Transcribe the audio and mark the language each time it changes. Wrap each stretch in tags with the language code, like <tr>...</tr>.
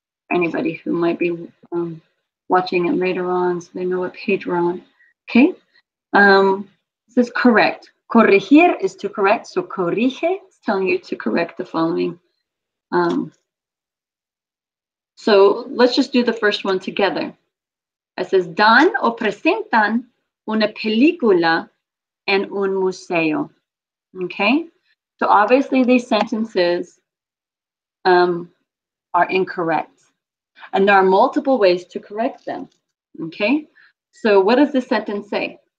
<en>Anybody who might be watching it later on, so they know what page we're on. Okay. This is correct. Corregir is to correct. So corrige is telling you to correct the following. So let's just do the first one together.</en> <es>It says, dan o presentan una película en un museo.</es> <en>Okay? So obviously these sentences are incorrect. And there are multiple ways to correct them. Okay? So what does this sentence say?</en>